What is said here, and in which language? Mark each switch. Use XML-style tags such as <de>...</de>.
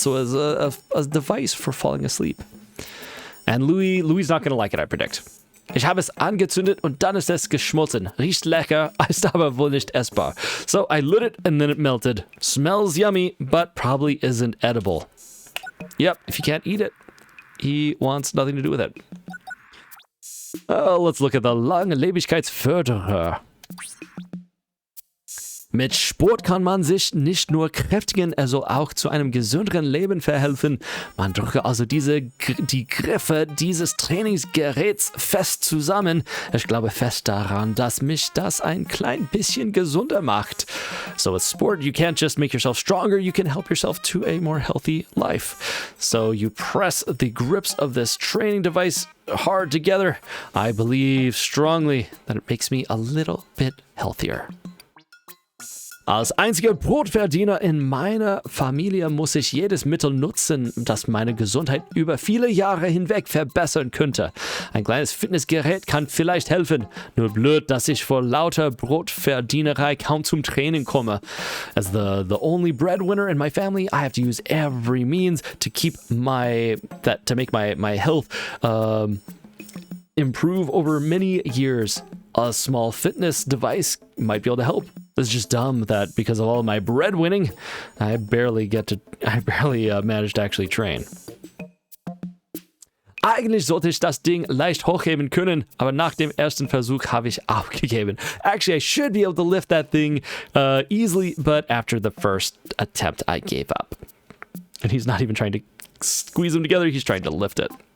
<en>So as a device for falling asleep. And Louis not going to like it, I predict.</en> <de>Ich habe es angezündet und dann ist es geschmolzen. Riecht lecker, ist aber wohl nicht essbar.</de> <en>So I lit it and then it melted. Smells yummy, but probably isn't edible. Yep, if you can't eat it, he wants nothing to do with it. Let's look at the Langlebigkeitsförderer.</en> <de>Mit Sport kann man sich nicht nur kräftigen, er soll auch zu einem gesünderen Leben verhelfen. Man drücke also die Griffe dieses Trainingsgeräts fest zusammen. Ich glaube fest daran, dass mich das ein klein bisschen gesunder macht.</de> <en>So with sport, you can't just make yourself stronger, you can help yourself to a more healthy life. So you press the grips of this training device hard together. I believe strongly that it makes me a little bit healthier.</en> <de>Als einziger Brotverdiener in meiner Familie muss ich jedes Mittel nutzen, das meine Gesundheit über viele Jahre hinweg verbessern könnte. Ein kleines Fitnessgerät kann vielleicht helfen. Nur blöd, dass ich vor lauter Brotverdienerei kaum zum Training komme.</de> <en>As the only breadwinner in my family, I have to use every means to make my health improve over many years. A small fitness device might be able to help. It's just dumb that because of all my breadwinning, I barely manage to actually train.</en> <de>Eigentlich sollte ich das Ding leicht hochheben können, aber nach dem ersten Versuch habe ich aufgegeben.</de> <en>Actually, I should be able to lift that thing easily, but after the first attempt, I gave up. And he's not even trying to squeeze them together, he's trying to lift it.</en>